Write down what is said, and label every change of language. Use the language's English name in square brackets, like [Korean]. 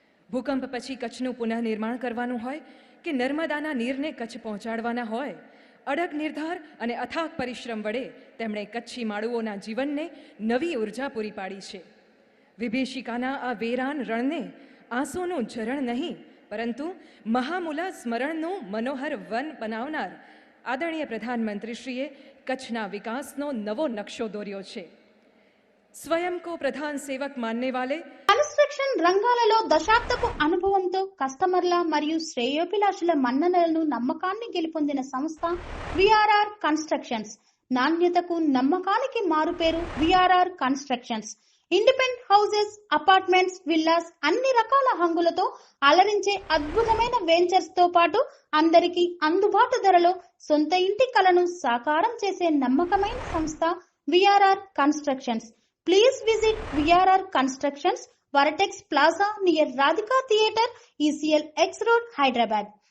[Gujarati] ભૂકંપ પછી કચ્છનું પુનઃનિર્માણ કરવાનું હોય કે નર્મદાના નીરને કચ્છ પહોંચાડવાના હોય, અડગ નિર્ધાર અને અથાગ પરિશ્રમ વડે તેમણે કચ્છી માળુઓના જીવનને નવી ઉર્જા પૂરી પાડી છે. વિભીષિકાના આ વેરાન રણને આંસુનું ઝરણ નહીં પરંતુ મહામૂલા સ્મરણનું મનોહર વન બનાવનાર આદરણીય પ્રધાનમંત્રીશ્રીએ કચ્છના વિકાસનો નવો નકશો દોર્યો છે. [Hindi] స్వయం को ప్రధాన్ సేవక్ మాన్నే వాలే [Telugu] కన్స్ట్రక్షన్ రంగాలలో దశాబ్దపు అనుభవంతో కస్టమర్ల మరియు శ్రేయోభిలాషుల మన్ననలను నమ్మకాన్ని గెలుపొందిన సంస్థ విఆర్ఆర్ కన్స్ట్రక్షన్స్. నాణ్యతకు నమ్మకానికి మారుపేరు VRR constructions. Independent houses, apartments, villas అన్ని రకాల హంగులతో అలరించే అద్భుతమైన వెంచర్స్ తో పాటు అందరికీ అందుబాటు ధరలో సొంత ఇంటి కలను సాకారం చేసే నమ్మకమైన సంస్థ VRR constructions. [English] Please visit VRR Constructions, Varatex Plaza near Radhika Theatre, ECL X Road, Hyderabad.